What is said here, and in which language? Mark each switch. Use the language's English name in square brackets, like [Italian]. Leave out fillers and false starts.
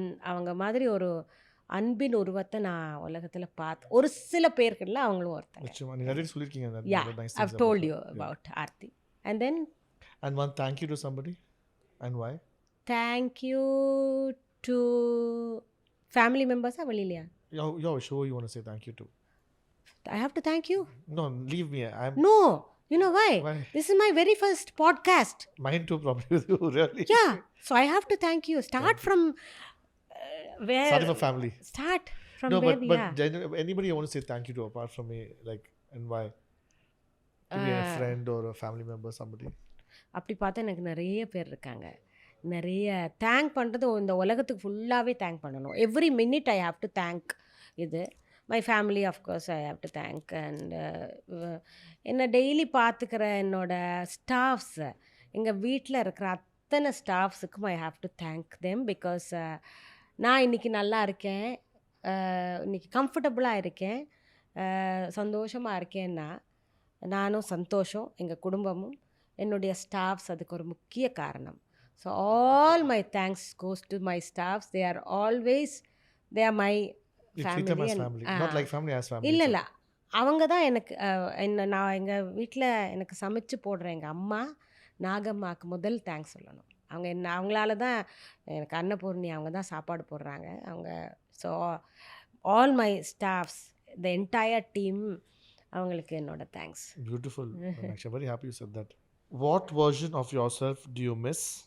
[Tamil] அவங்க மாதிரி ஒரு அன்பின் உருவத்தை நான் உலகத்தில் பார்த்து ஒரு சில பேர்களில் அவங்களும் ஒருத்தங்க. [English] Yeah, I've told you about Aarthi. And one thank you to somebody and why? Thank you to family மெம்பர்ஸா வெளியிலையா? Your show you want to say thank you to. I have to thank you. No, leave me. I'm No, you know why? Why? This is my very first podcast. Mine too, probably with you, really. Yeah, so I have to thank you. Start from where? Sorry for family. Start from No, where but we are. anybody you want to say thank you to apart from me, like, and why? To be a friend or a family member, somebody. [Tamil] அப்படி பார்த்தா எனக்கு நிறைய பேர் இருக்காங்க. நிறைய thank பண்ணுறது இந்த உலகத்துக்கு ஃபுல்லாகவே தேங்க் பண்ணணும். [English] Every minute I have to thank. இது my family of course I have to thank. [Tamil] And என்னை டெய்லி பார்த்துக்கிற என்னோட ஸ்டாஃப்ஸ், எங்கள் வீட்டில் இருக்கிற அத்தனை ஸ்டாஃப்ஸுக்கும் [English] I have to thank them. [Tamil] Because நான் இன்றைக்கி நல்லா இருக்கேன், இன்றைக்கி கம்ஃபர்டபுளாக இருக்கேன், சந்தோஷமாக இருக்கேன்னா நானும் சந்தோஷம், எங்கள் குடும்பமும், என்னுடைய ஸ்டாஃப்ஸ் அதுக்கு ஒரு முக்கிய காரணம். [English] So all my thanks goes to my staffs. They are always they are my You treat them as family, not like family as family. [Tamil] இல்லை இல்லை, அவங்க தான் எனக்கு நான் எங்கள் வீட்டில் எனக்கு சமைச்சு போடுற எங்கள் அம்மா நாகம்மாவுக்கு முதல் தேங்க்ஸ் சொல்லணும். அவங்களால தான் எனக்கு அன்னபூர்ணி, அவங்க தான் சாப்பாடு போடுறாங்க அவங்க. So all my staffs, the entire team, அவங்களுக்கு என்னோட thanks. [English] Beautiful. I'm actually very happy you said that. What version of yourself do you miss?